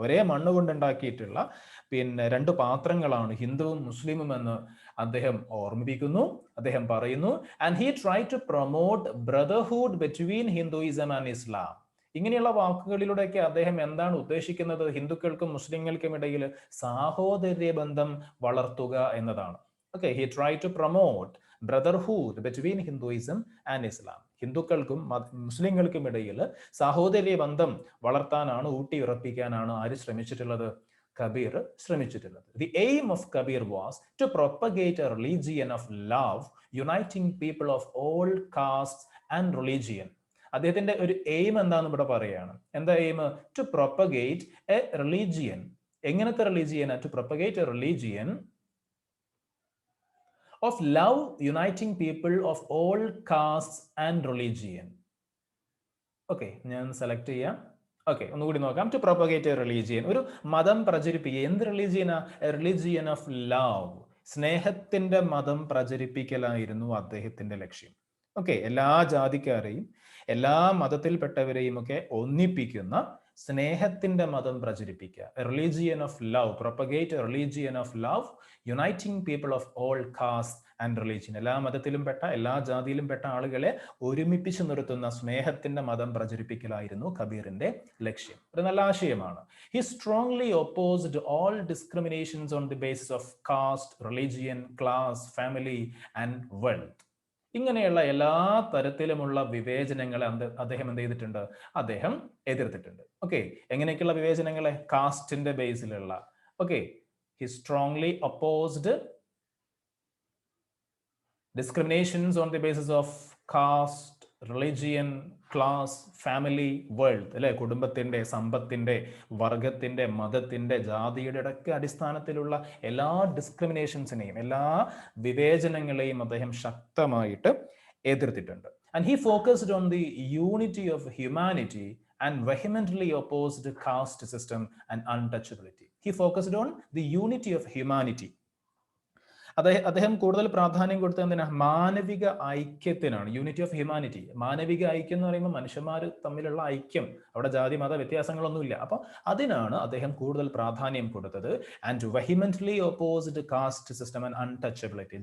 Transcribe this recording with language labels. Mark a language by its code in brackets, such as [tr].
[ml] ഒരേ മണ്ണ് കൊണ്ടുണ്ടാക്കിയിട്ടുള്ള രണ്ട് പാത്രങ്ങളാണ് ഹിന്ദുവും മുസ്ലിമും എന്ന് അദ്ദേഹം ഓർമ്മിപ്പിക്കുന്നു. അദ്ദേഹം പറയുന്നു, [en] And he try to promote brotherhood between Hinduism and Islam. [ml] ഇങ്ങനെയുള്ള വാക്കുകളിലൂടെയൊക്കെ അദ്ദേഹം എന്താണ് ഉദ്ദേശിക്കുന്നത്? ഹിന്ദുക്കൾക്കും മുസ്ലിങ്ങൾക്കും ഇടയിൽ സാഹോദര്യ ബന്ധം വളർത്തുക എന്നതാണ്. [en] Okay, he tried to promote brotherhood between Hinduism and Islam. [ml] ഹിന്ദുക്കൾക്കും മുസ്ലിങ്ങൾക്കും ഇടയിൽ സാഹോദര്യ ബന്ധം വളർത്താനാണ്, ഊട്ടിയുറപ്പിക്കാനാണ് ആര് ശ്രമിച്ചിട്ടുള്ളത്? Kabir ശ്രമിച്ചിട്ടുള്ളത്. [en] The aim of Kabir was to propagate a religion of love, uniting people of all castes and religion. [ml] അദ്ദേഹത്തിന്റെ ഒരു എയിം എന്താണെന്ന് ഇവിടെ പറയാണ്. [en] എന്താ aim? To propagate a religion. എങ്ങനത്തെ religion? To propagate a religion of love, uniting people of all castes and religion. [ml] Okay, ഞാൻ select ചെയ്യാം. Okay, ഒന്നുകൂടി നോക്കാം. [en] to propagate a religion, [ml] ഒരു മതം പ്രചരിപ്പിക്കുക. എന്ത് റിലീജിയനാ? [en] a religion of love, [ml] സ്നേഹത്തിന്റെ മതം പ്രചരിപ്പിക്കലായിരുന്നു അദ്ദേഹത്തിന്റെ ലക്ഷ്യം. ഓക്കെ, എല്ലാ ജാതിക്കാരെയും എല്ലാ മതത്തിൽപ്പെട്ടവരെയും ഒക്കെ ഒന്നിപ്പിക്കുന്ന സ്നേഹത്തിന്റെ മതം പ്രചരിപ്പിക്കുക. [en] Religion of love, propagate religion of love, uniting people of all caste and religion. [ml] എല്ലാ മതത്തിലും പെട്ട എല്ലാ ജാതിയിലും പെട്ട ആളുകളെ ഒരുമിപ്പിച്ച് നിർത്തുന്ന സ്നേഹത്തിന്റെ മതം പ്രചരിപ്പിക്കലായിരുന്നു കബീറിന്റെ ലക്ഷ്യം. ഒരു നല്ല ആശയമാണ്. [en] He strongly opposed all discriminations on the basis of caste, religion, class, family and wealth. [ml] ഇങ്ങനെയുള്ള എല്ലാ തരത്തിലുമുള്ള വിവേചനങ്ങളെ അദ്ദേഹം എന്ത് ചെയ്തിട്ടുണ്ട്? അദ്ദേഹം എതിർത്തിട്ടുണ്ട്. Okay, എങ്ങനെയൊക്കെയുള്ള വിവേചനങ്ങളെ? കാസ്റ്റിന്റെ ബേസിലുള്ള. Okay, [en] he strongly opposed discriminations on the basis of caste, [ml] religion, class, family, wealth, അല്ലെ, കുടുംബത്തിന്റെ, സമ്പത്തിന്റെ, വർഗത്തിന്റെ, മതത്തിന്റെ, ജാതിയുടെ ഒക്കെ അടിസ്ഥാനത്തിലുള്ള എല്ലാ ഡിസ്ക്രിമിനേഷൻസിനെയും എല്ലാ വിവേചനങ്ങളെയും അദ്ദേഹം ശക്തമായിട്ട് എതിർത്തിട്ടുണ്ട്. [en] And he focused on the unity of humanity and vehemently opposed caste system and untouchability. He focused on the unity of humanity. [ml] അദ്ദേഹം കൂടുതൽ പ്രാധാന്യം കൊടുത്തത് എന്തിനാ? മാനവിക ഐക്യത്തിനാണ്. [en] Unity of humanity. [ml] മാനവിക ഐക്യം എന്ന് പറയുമ്പോൾ മനുഷ്യന്മാർ തമ്മിലുള്ള ഐക്യം, അവിടെ ജാതി മത വ്യത്യാസങ്ങളൊന്നുമില്ല. അപ്പൊ അതിനാണ് അദ്ദേഹം കൂടുതൽ പ്രാധാന്യം കൊടുത്തത്. [en] And vehemently opposed caste system and untouchability.